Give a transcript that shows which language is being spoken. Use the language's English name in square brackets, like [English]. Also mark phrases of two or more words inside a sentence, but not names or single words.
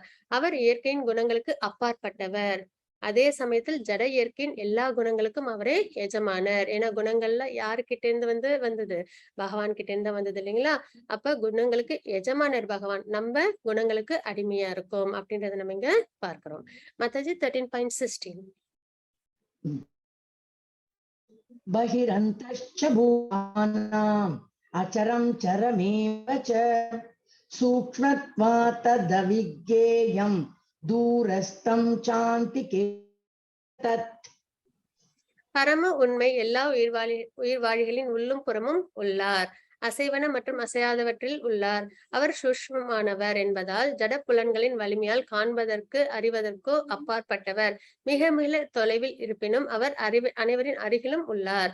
[Tamil] அவர் இயற்கையின் குணங்களுக்கு அப்பாற்பட்டவர். அதே சமயத்தில் ஜட இயற்கையின் எல்லா குணங்களுக்கும் அவரே எஜமானர். ஏன்னா குணங்கள்ல யாருகிட்ட இருந்து வந்தது? பகவான் கிட்ட இருந்து வந்தது இல்லைங்களா? அப்ப குணங்களுக்கு எஜமானர் பகவான். நம்ம குணங்களுக்கு அடிமையா இருக்கோம் அப்படின்றத நம்ம இங்க பார்க்கிறோம். மாதாஜி 13.16 [Sanskrit] बहिरन्तश्च भूतानाम् अचरं चरमेव च सूक्ष्मत्वात् तदविज्ञेयं दूरस्थं चान्तिके तत्. [Tamil] பரம உண்மை எல்லா உயிர்வாழிகளின் உள்ளும் புறமும் உள்ளார். அசைவன மற்றும் அசையாதவற்றில் உள்ளார். அவர் சூஷ்மமானவர் என்பதால் ஜட புலன்களின் வலிமையால் காண்பதற்கு அறிவதற்கோ அப்பாற்பட்டவர். மிக மிக தொலைவில் இருப்பினும் அவர் அனைவரின் அருகிலும் உள்ளார்.